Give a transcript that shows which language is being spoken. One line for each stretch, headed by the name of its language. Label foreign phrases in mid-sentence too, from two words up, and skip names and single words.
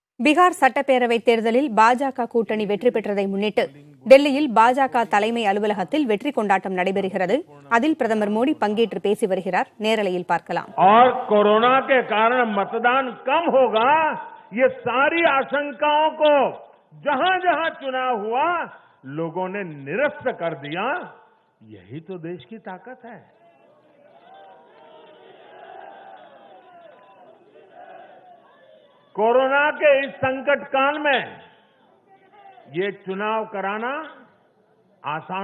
Tamil: பீகார் சட்டப்பேரவை தேர்தலில் பாஜக கூட்டணி வெற்றி பெற்றதை முன்னிட்டு டெல்லியில் பாஜக தலைமை அலுவலகத்தில் வெற்றி கொண்டாட்டம் நடைபெறுகிறது. அதில் பிரதமர் மோடி பங்கேற்று பேசி வருகிறார். நேரலையில் பார்க்கலாம்.
Hindi: और कोरोना के कारण मतदान कम होगा, ये सारी आशंकाओं को जहां जहां चुनाव हुआ लोगों ने निरस्त कर दिया। यही तो देश की ताकत है। कोरोना के इस संकट काल में ये चुनाव कराना आसान